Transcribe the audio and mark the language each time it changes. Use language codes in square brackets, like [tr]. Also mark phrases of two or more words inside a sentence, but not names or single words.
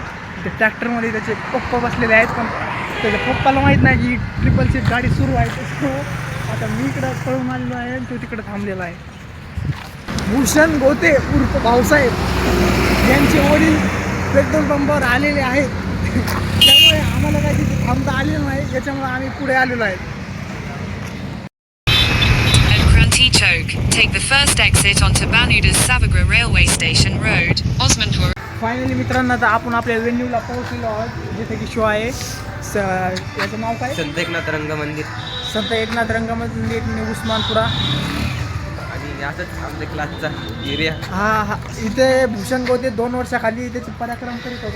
[mr] त्या ट्रॅक्टरमध्ये त्याचे पप्पा बसलेले आहेत, पण त्याच्या पप्पाला माहीत नाही की [en] triple seat [mr] गाडी सुरू आहे. तर आता मी इकडं पळून आलेलो आहे आणि तो तिकडं थांबलेला आहे. भूषण गोते उर्फ भाऊसाहेब यांचे वडील पेट्रोल पंपावर आलेले आहेत. त्यामुळे आम्हाला काही तिथे थांबता आलेलं नाही, याच्यामुळे आम्ही पुढे आलेलो आहे. Choke. [en] Take the first exit onto Banudas Savagra Railway Station Road, Osmanpur. [mr] फायनली मित्रांनो, आता आपण आपल्या वेन्यूला पोहोचलेलो आहोत जिथे की शो आहे. याचं नाव काय? संत एकनाथ रंगमंदिर. संत एकनाथ रंगमंदिर उस्मानपुरा. आणि असंच आपल्या क्लासचा एरिया. हा, इथे भूषण गोते 2 वर्षाखाली त्याचे पराक्रम करीत होता.